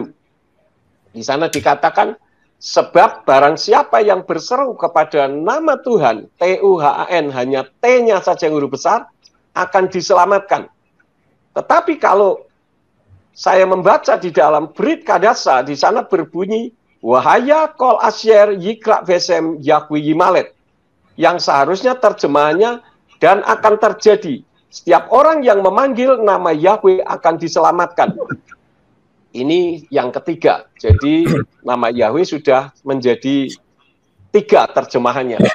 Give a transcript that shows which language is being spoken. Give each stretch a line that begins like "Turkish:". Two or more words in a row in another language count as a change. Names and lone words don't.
Indonesian: Di sana dikatakan, sebab barang siapa yang berseru kepada nama Tuhan, Tuhan hanya T-nya saja yang huruf besar, akan diselamatkan. Tetapi kalau saya membaca di dalam Brit Kadasa, di sana berbunyi,
Hebrew: והיה כל אשר יקרא בשם יהוה ימלט.
Indonesian: Yang seharusnya terjemahannya, dan akan terjadi. Setiap orang yang memanggil nama Yahweh akan diselamatkan. Ini yang ketiga. Jadi nama Yahweh sudah menjadi tiga terjemahannya.